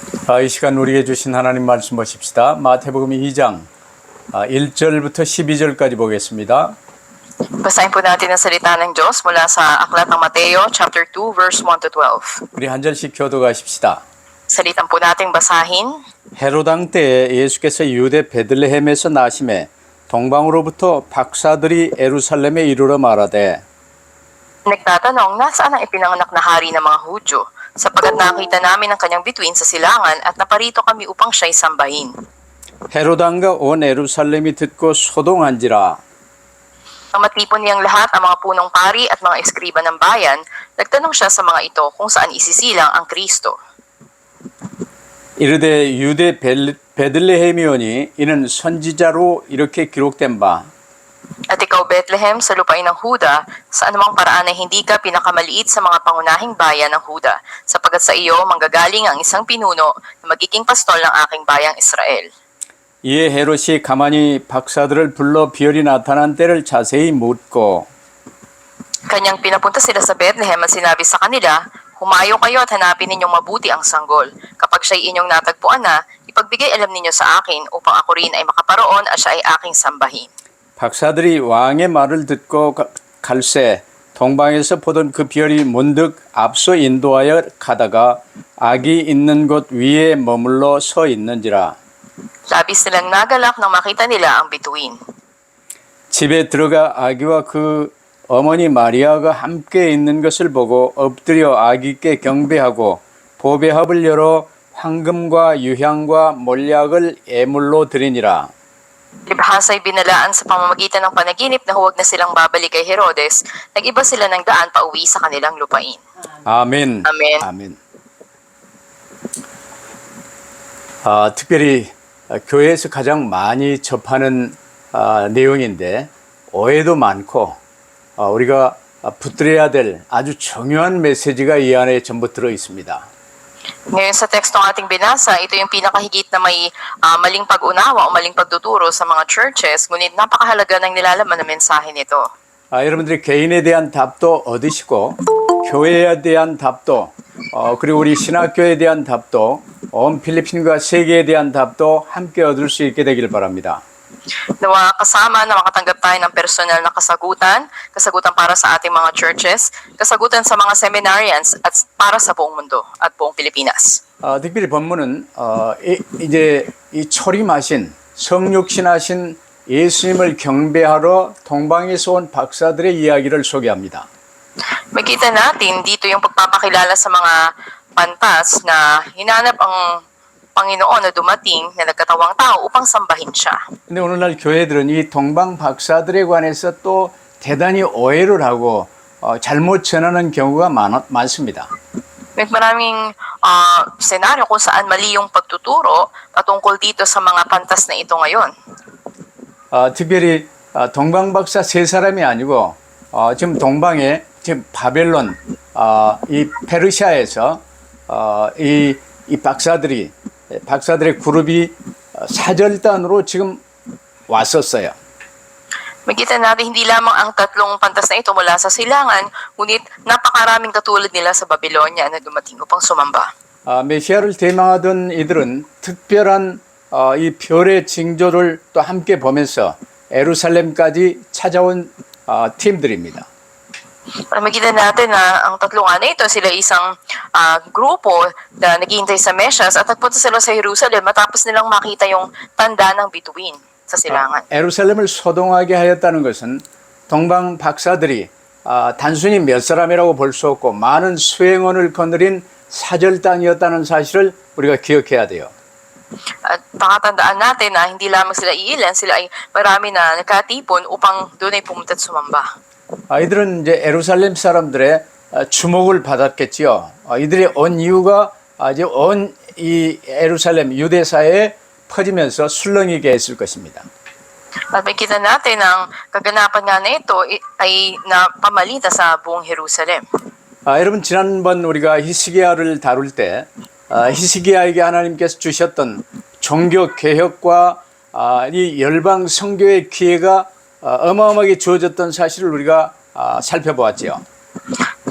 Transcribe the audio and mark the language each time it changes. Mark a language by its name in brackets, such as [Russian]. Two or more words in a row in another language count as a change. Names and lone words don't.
[Korean] 이 시간 우리에게 주신 하나님 말씀 보십시다. 마태복음 2장 1절부터 12절까지 보겠습니다. [Filipino] Basahin po natin ang salita ng Diyos mula sa Aklat ng Mateo, [English] chapter 2, verse 1 to 12. [Korean] 우리 한 절씩 교도가십시다. [Filipino] Salitan po nating basahin. [Korean] 헤로당 때에 예수께서 유대 베들레헴에서 나심에 동방으로부터 박사들이 예루살렘에 이르러 말하되 [Filipino] Nagtatanong, nasaan ang ipinanganak na hari ng mga Hudyo? Sapagat nakita namin ang kanyang bituin sa silangan at naparito kami upang siya'y sambahin. [Korean] 헤로당과 온 예루살렘이 듣고 소동한지라. [Filipino] Nang matipon niyang lahat ang mga punong pari at mga eskriba ng bayan, nagtanong siya sa mga ito kung saan isisilang ang Kristo. [Korean] 이르되 유대 베들레헴이오니 이는 선지자로 이렇게 기록된 바 [Filipino] At ikaw, Bethlehem, sa lupain ng Huda, sa anumang paraan ay hindi ka pinakamaliit sa mga pangunahing bayan ng Huda, sapagat sa iyo manggagaling ang isang pinuno na magiging pastol ng aking bayang Israel. [Korean] 이에 헤롯이 가만히 박사들을 불러 비열이 나타난 때를 자세히 묻고 [Filipino] Kanyang pinapunta sila sa Bethlehem at sinabi sa kanila, humayo kayo at hanapin ninyong mabuti ang sanggol. Kapag siya'y inyong natagpuan na, ipagbigay alam ninyo sa akin upang ako rin ay makaparoon at siya ay aking sambahin. [Korean] 박사들이 왕의 말을 듣고 갈새 동방에서 보던 그 별이 문득 앞서 인도하여 가다가 악이 있는 곳 위에 머물러 서 있는지라. [Filipino] Labis nilang nagalak nang makita nila ang bituin. [Korean] 집에 들어가 아기와 그 어머니 마리아가 함께 있는 것을 보고 엎드려 아기께 경배하고 보배합을 열어 황금과 유향과 몰약을 예물로 드리니라. [Filipino] Libhasa'y binalaan sa pamamagitan ng panaginip na huwag na silang babalik kay Herodes, nag-iba sila ng daan pauwi sa kanilang lupain. [Korean] 아멘. [Filipino] Amen. [Korean] 아멘. 특별히 교회에서 가장 많이 접하는 내용인데 오해도 많고 우리가 붙들어야 될 아주 중요한 메시지가 이 안에 전부 들어 있습니다. [Filipino] Ngayon sa tekstong ating binasa, ito yung pinakahigit na may maling pag-unawa o maling pagtuturo sa mga churches, ngunit napakahalaga ng nilalaman na mensahe nito. [Korean] 여러분들이 개인에 대한 답도 얻으시고 교회에 대한 답도 그리고 우리 신학교에 대한 답도 온 필리핀과 세계에 대한 답도 함께 얻을 수 있게 되길 바랍니다. [Filipino] Nawa kasama na makatanggap tayo ng personal na kasagutan para sa ating mga churches, kasagutan sa mga seminarians at para sa buong mundo at buong Pilipinas. [Korean] 특별히 본문은 이제 이 초림하신 성육신하신 예수님을 경배하러 동방에서 온 박사들의 이야기를 소개합니다. [Filipino] Makita natin dito yung pagpapakilala sa mga pantas na hinanap ang Panginoon na dumating na nagkatawang tao upang sambahin siya. [Korean] 근데 오늘날 교회들은 이 동방 박사들에 관해서 또 대단히 오해를 하고 잘못 전하는 경우가 많습니다. [Filipino] May maraming senaryo kung saan mali yung pagtuturo patungkol dito sa mga pantas na ito ngayon. [Korean] 특별히 동방 박사 세 사람이 아니고 지금 동방에 지금 바벨론 이 페르시아에서 이 박사들의 그룹이 사절단으로 지금 왔었어요. [Filipino] Makita natin hindi lamang ang tatlong pantas na ito mula sa silangan, ngunit napakaraming katulad nila sa Babylonia na dumating upang sumamba. [Korean] 메시아를 대망하던 이들은 특별한 이 별의 징조를 또 함께 보면서 예루살렘까지 찾아온 팀들입니다. [Filipino] Para makita natin na ang tatlong na ito, sila isang grupo na naghihintay sa Mesyas at nagpunta sila sa Jerusalem matapos nilang makita yung tanda ng bituin sa silangan. [Korean] 예루살렘을 소동하게 하였다는 것은 동방 박사들이 단순히 몇 사람이라고 볼 수 없고 많은 수행원을 거느린 사절단이었다는 사실을 우리가 기억해야 돼요. [Filipino] At pakatandaan natin na hindi lamang sila iilan, sila ay marami na nakatipon upang doon ay pumunta at sumamba. [Korean] 이들은 이제 예루살렘 사람들의 주목을 받았겠지요. 이들이 온 이유가 이제 온 이 예루살렘 유대사에 퍼지면서 술렁이게 했을 것입니다. [Filipino] At makita natin ang kaganapan nga na ito ay napamalita sa buong Jerusalem. [Korean] 여러분 지난번 우리가 히스기야를 다룰 때 히스기야에게 하나님께서 주셨던 종교 개혁과 이 열방 선교의 기회가 어마어마하게 주어졌던 사실을 우리가 살펴보았지요.